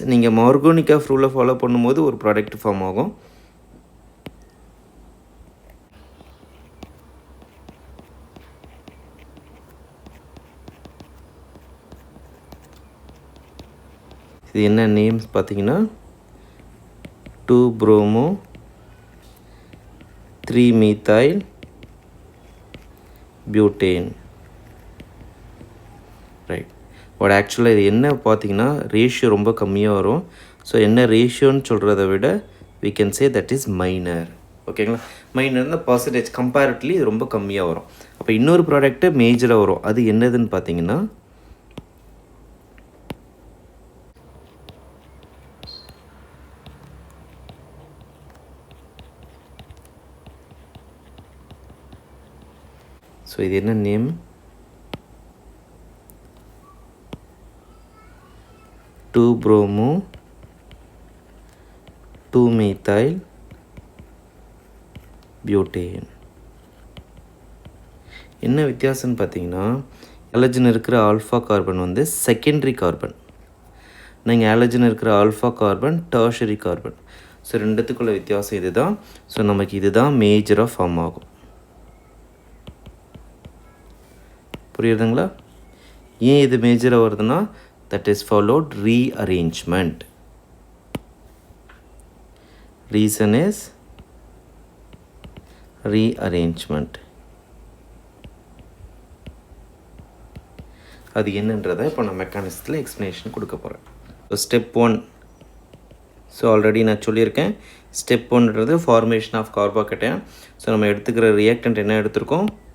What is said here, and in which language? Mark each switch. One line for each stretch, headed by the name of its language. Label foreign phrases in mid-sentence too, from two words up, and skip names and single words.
Tamil: நீங்கள் மார்கோனிகாஃப்
English: rule follow
Tamil: பண்ணும்போது ஒரு
English: product form
Tamil: ஆகும். இது என்ன நேம்ஸ் பார்த்தீங்கன்னா 2-bromo 3-methyl butane. ரைட்.
English: but actually
Tamil: இது என்ன பார்த்தீங்கன்னா ரேஷியோ ரொம்ப கம்மியாக வரும். ஸோ என்ன ரேஷியோன்னு சொல்கிறத விட
English: we can say that is minor.
Tamil: ஓகேங்களா?
English: minor percentage comparatively
Tamil: இது ரொம்ப கம்மியாக வரும். அப்போ இன்னொரு
English: product major
Tamil: வரும். அது என்னதுன்னு பார்த்தீங்கன்னா ஸோ இது என்ன நேம்? 2-bromo 2-methyl butane. என்ன வித்தியாசம்னு பார்த்தீங்கன்னா, ஹாலஜன் இருக்கிற
English: alpha carbon
Tamil: வந்து
English: secondary carbon,
Tamil: நீங்கள் ஹாலஜன் இருக்கிற
English: alpha carbon tertiary carbon.
Tamil: ஸோ ரெண்டுத்துக்குள்ள வித்தியாசம் இது தான். ஸோ நமக்கு இது தான்
English: major form
Tamil: ஆகும். புரியுதுங்களா? ஏன் இது மேஜராக வருதுன்னா
English: that is followed rearrangement. Reason is rearrangement.
Tamil: அது என்னன்றதை இப்போ நான்
English: mechanism explanation
Tamil: கொடுக்க போகிறேன்.
English: so step 1. so already
Tamil: நான் சொல்லியிருக்கேன். ஸ்டெப் 1ன்றது
English: formation of carbocation.
Tamil: ஸோ நம்ம எடுத்துக்கிற ரியாக்டன்ட் என்ன எடுத்திருக்கோம்?